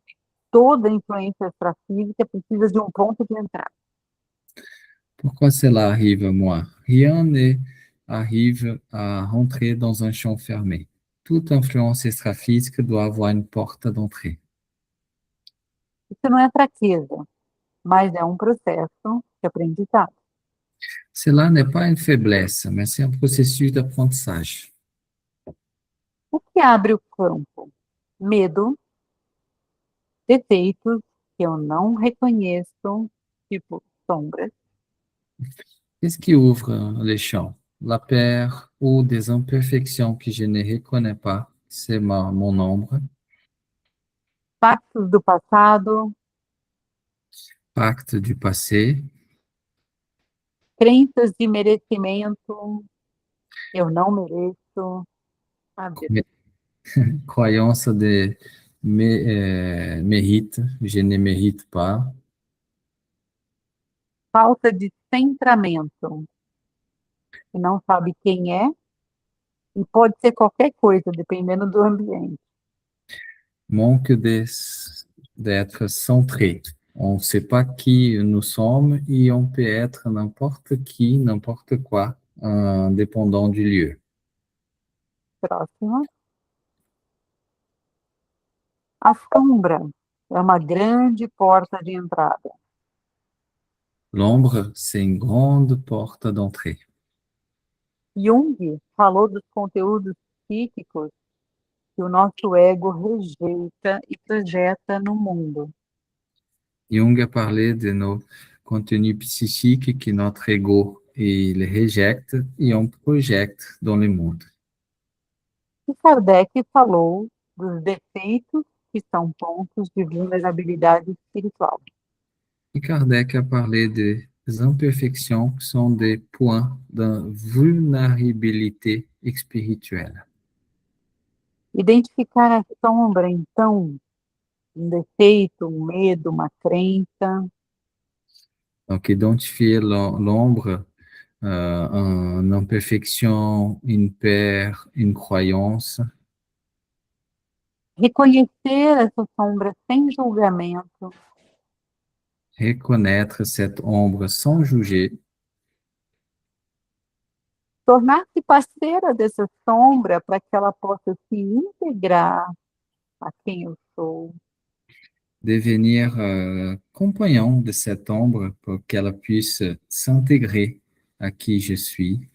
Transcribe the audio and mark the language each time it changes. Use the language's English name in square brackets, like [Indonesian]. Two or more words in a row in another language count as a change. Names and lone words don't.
[Portuguese] Toda influência extrafísica precisa de um ponto de entrada. [French] Pourquoi cela arrive à moi? Rien ne arrive à rentrer dans un champ fermé. Toute influence extraphysique doit avoir une porte d'entrée. [Portuguese] Isso não é fraqueza, mas é um processo de aprendizado. [French] Cela n'est pas une faiblesse, mais c'est un processus d'apprentissage. [Portuguese] O que abre o campo? Medo, defeitos que eu não reconheço, tipo sombras, [French] Qu'est-ce qui ouvre les champs? La peur ou des imperfections que je ne reconnais pas, c'est mon ombre. [Portuguese] pactos do passado, [French] Pacte du passé, [Portuguese] crenças de merecimento, eu não mereço, sabe? [French] croyance de mérite, je ne mérite pas. [Portuguese] Falta de centramento, que não sabe quem é, e pode ser qualquer coisa, dependendo do ambiente. [French] Manque d'être centré. On ne sait pas qui nous sommes et on peut être n'importe qui, n'importe quoi, dépendant du lieu. [Portuguese] Próxima. A sombra é uma grande porta de entrada. [French] L'ombre, c'est une grande porte d'entrée. [Portuguese] Jung falou dos conteúdos psíquicos que o nosso ego rejeita e projeta no mundo. [French] Jung a parlé de nos contenus psychiques que notre ego il rejecte et on projette dans le monde. [Portuguese] E Kardec falou dos defeitos que são pontos de vulnerabilidade espiritual. [French] Et Kardec a parlé des imperfections qui sont des points de vulnérabilité spirituelle. [Portuguese] Identificar a sombra, então, um defeito, um medo, uma crença, [French] Donc, identifier l'ombre, une imperfection, une peur, une croyance, [Portuguese] reconhecer essa sombra sem julgamento, [French] reconnaître cette ombre sans juger, [Portuguese] tornar-se parceira dessa sombra para que ela possa se integrar a quem eu sou. [French] devenir compagnon de cette ombre pour qu'elle puisse s'intégrer à qui je suis.